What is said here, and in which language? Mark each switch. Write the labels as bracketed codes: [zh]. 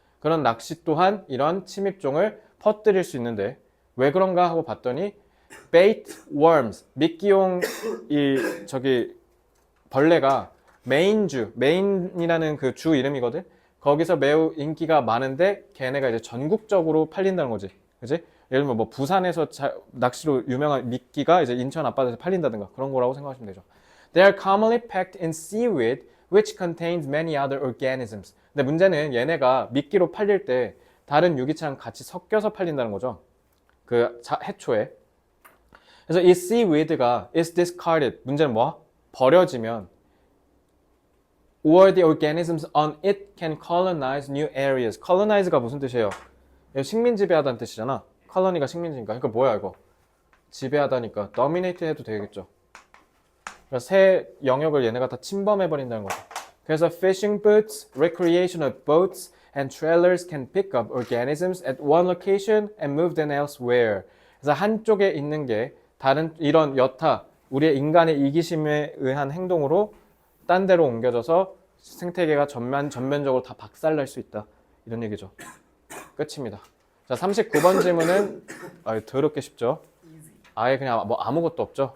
[ko] 그런 낚시 또한 이런 침입종을 퍼뜨릴 수 있는데 왜 그런가 하고 봤더니 [en] bait worms, [ko] 미끼용 이 저기 벌레가 메인이라는 그 주 이름이거든. 거기서 매우 인기가 많은데 걔네가 이제 전국적으로 팔린다는 거지. 그지? 예를 들면 뭐 부산에서 낚시로 유명한 미끼가 이제 인천 앞바다에서 팔린다든가 그런 거라고 생각하시면 되죠. [en] They are commonly packed in seaweed which contains many other organisms. [ko] 근데 문제는 얘네가 미끼로 팔릴 때 다른 유기체랑 같이 섞여서 팔린다는 거죠. 그 해초에. 그래서 이 [en] seaweed가 is discarded. [ko] 문제는 뭐야? 버려지면 [en] or the organisms on it can colonize new areas. [ko] colonize가 무슨 뜻이에요? 이거 식민 지배하다는 뜻이잖아. 컬러니가 식민지니까. 그러니까 뭐야 이거? 지배하다니까 dominate 해도 되겠죠. 그러니까 새 영역을 얘네가 다 침범해 버린다는 거죠. 그래서 [en] fishing boats, recreational boats and trailers can pick up organisms at one location and move them elsewhere. [ko] 그래서 한쪽에 있는 게 다른 이런 여타 우리의 인간의 이기심에 의한 행동으로 딴 데로 옮겨져서 생태계가 전면적으로 다 박살날 수 있다. 이런 얘기죠. 끝입니다. 자, 39번 질문은 더럽게 쉽죠. 아예 그냥 뭐 아무것도 없죠.